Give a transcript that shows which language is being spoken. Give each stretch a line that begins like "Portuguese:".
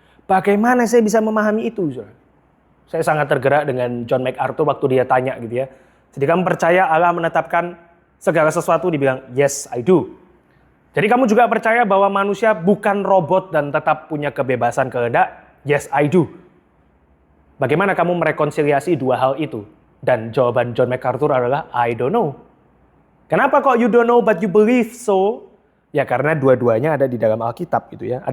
Indonesian: Bagaimana saya bisa memahami itu, saudara? Saya sangat tergerak dengan John MacArthur waktu dia tanya gitu ya. Jadi kamu percaya Allah menetapkan segala sesuatu? Dibilang,
English: yes I do.
Indonesian: Jadi kamu juga percaya bahwa manusia bukan robot dan tetap punya kebebasan kehendak?
English: Yes I do.
Indonesian: Bagaimana kamu merekonsiliasi dua hal itu? Dan jawaban John MacArthur adalah,
English: I don't know.
Indonesian: Kenapa kok
English: you don't know but you believe so?
Indonesian: Ya karena dua-duanya ada di dalam Alkitab gitu ya.